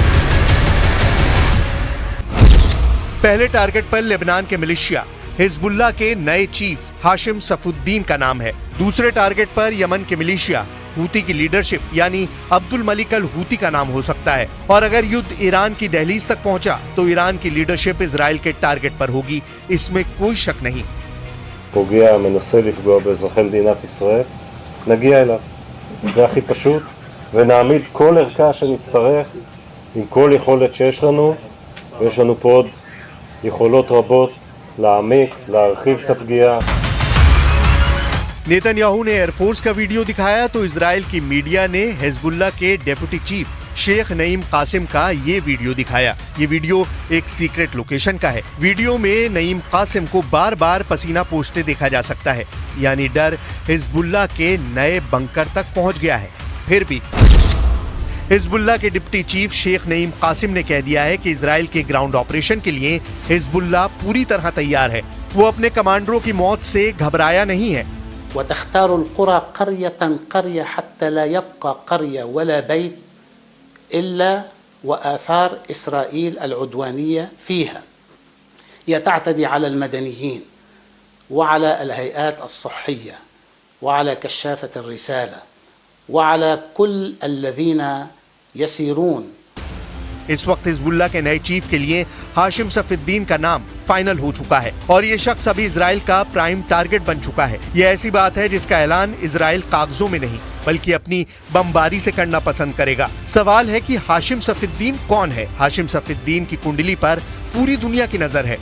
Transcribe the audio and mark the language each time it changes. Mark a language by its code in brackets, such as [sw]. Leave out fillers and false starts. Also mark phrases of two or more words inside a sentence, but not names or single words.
[hi] पहले टारगेट पर लेबनान के मिलिशिया हिजबुल्लाह के नए चीफ हाशिम सफुद्दीन का नाम है। दूसरे टारगेट पर यमन के मिलिशिया हूती की लीडरशिप यानी अब्दुल मलिक अल हूती का नाम हो सकता है। और अगर युद्ध ईरान की दहलीज तक पहुंचा तो ईरान की लीडरशिप इजराइल के टारगेट पर होगी, इसमें कोई शक नहीं। [he] פוגע מנסה לפגוע באזרחי מדינת ישראל, נגיע אליו. זה הכי פשוט, ונעמיד כל ערכה שנצטרך עם כל יכולת שיש לנו, ויש לנו פה עוד יכולות רבות להעמיק, להרחיב את הפגיעה. [hi] नेतन्याहू ने एयरफोर्स का वीडियो दिखाया तो इजराइल की मीडिया ने हिजबुल्लाह के [en] deputy chief [hi] शेख नईम कासिम का ये वीडियो दिखाया। ये वीडियो एक [en] secret location [hi] का है। वीडियो में नईम कासिम को बार बार पसीना पोंछते देखा जा सकता है, यानी डर हिजबुल्लाह के नए बंकर तक पहुंच गया है। फिर भी हिजबुल्लाह के [en] deputy chief [hi] शेख नईम कासिम ने कह दिया है कि इजराइल के [en] ground operation [hi] के लिए हिजबुल्लाह पूरी तरह तैयार है। वो अपने कमांडरों की मौत से घबराया नहीं है। [ar] وتختار القرى قرية قرية حتى لا يبقى قرية ولا بيت إلا وآثار إسرائيل العدوانية فيها. هي تعتدي على المدنيين وعلى الهيئات الصحية وعلى كشافة الرسالة وعلى كل الذين يسيرون. [hi] इस वक्त हिजबुल्लाह के नए चीफ के लिए हाशिम सफीउद्दीन का नाम फाइनल हो चुका है और ये शख्स अभी इजराइल का [en] prime target [hi] बन चुका है। ये ऐसी बात है जिसका ऐलान इजराइल कागजों में नहीं बल्कि अपनी बमबारी से करना पसंद करेगा। सवाल है कि हाशिम सफीउद्दीन कौन है? हाशिम सफीउद्दीन की कुंडली पर पूरी दुनिया की नजर है।